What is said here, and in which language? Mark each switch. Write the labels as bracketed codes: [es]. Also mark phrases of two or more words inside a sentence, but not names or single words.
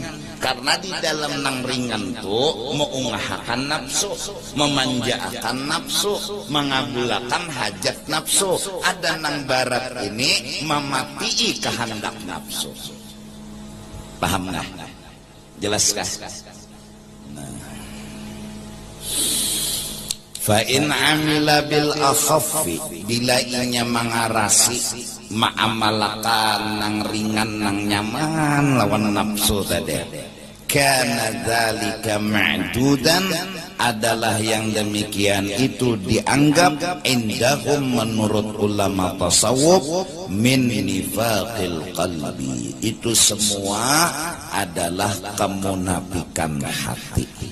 [bjn] Karena di dalam nang ringan tuh mengungahakan nafsu, memanjakan nafsu, mengabulkan hajat nafsu. Ada nang barat ini mematii kehendak nafsu. [id] Paham nggak? Jelaskah? [ar] فإن عمل بالأخف, [bjn] bila inya mengarasi ma'amalakan nang ringan nang nyaman lawan nafsu tadi, [ar] كان ذلك معدودا, [bjn] adalah yang demikian itu dianggap indahum menurut ulama tasawuf [ar] من نفاق القلب, [bjn] itu semua adalah kemunafikan hati.